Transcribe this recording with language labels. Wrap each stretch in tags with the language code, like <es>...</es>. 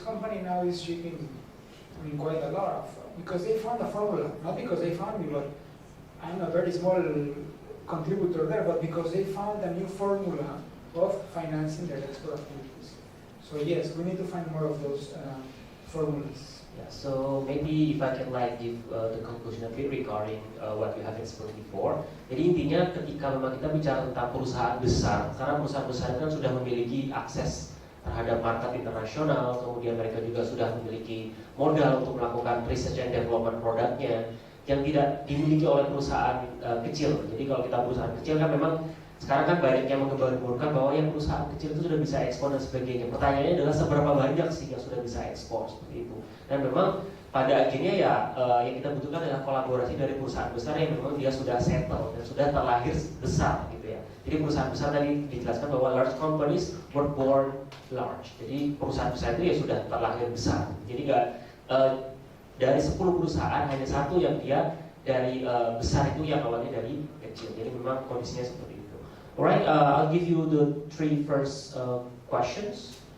<en>This company now is shipping quite a lot of, because they found a formula, not because they found me, but I'm a very small contributor there, but because they found a new formula of financing their export activities. So yes, we need to find more of those formulas. Yeah, so maybe if I can give the conclusion a bit regarding what you have explained before.</en> <id>Jadi intinya ketika memang kita bicara tentang perusahaan besar, karena perusahaan besar kan sudah memiliki akses terhadap market internasional, kemudian mereka juga sudah memiliki modal untuk melakukan research and development produknya yang tidak dimiliki oleh perusahaan kecil. Jadi kalau kita perusahaan kecil kan memang sekarang kan banyak yang menggembar-gemborkan bahwa yang perusahaan kecil itu sudah bisa ekspor dan sebagainya. Pertanyaannya adalah seberapa banyak sih yang sudah bisa ekspor seperti itu. Dan memang pada akhirnya ya yang kita butuhkan adalah kolaborasi dari perusahaan besar yang memang dia sudah settle dan sudah terlahir besar gitu ya. Jadi perusahaan besar tadi dijelaskan bahwa</id> <en>large companies were born large.</en> <id>Jadi perusahaan besar itu ya sudah terlahir besar. Jadi nggak dari 10 perusahaan hanya satu yang dia dari besar itu yang awalnya dari kecil. Jadi memang kondisinya seperti itu.</id> <en>Alright, I'll give you the 3 first questions.</en>